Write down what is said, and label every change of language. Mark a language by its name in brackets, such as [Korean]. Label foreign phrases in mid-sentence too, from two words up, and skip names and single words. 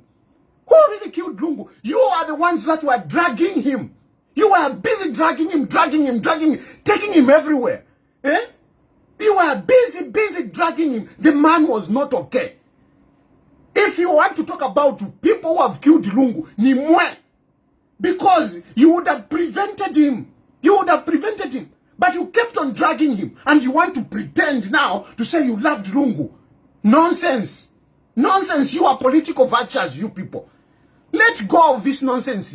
[English] Who really killed Lungu? You are the ones that were dragging him. You were busy dragging him, taking him everywhere. Eh? You were busy dragging him. The man was not okay. If you want to talk about people who have killed Lungu, [Bemba] ni mwe. [English] Because you would have prevented him. But you kept on dragging him. And you want to pretend now to say you loved Lungu. Nonsense. Nonsense. You are political vultures, you people. Let go of this nonsense.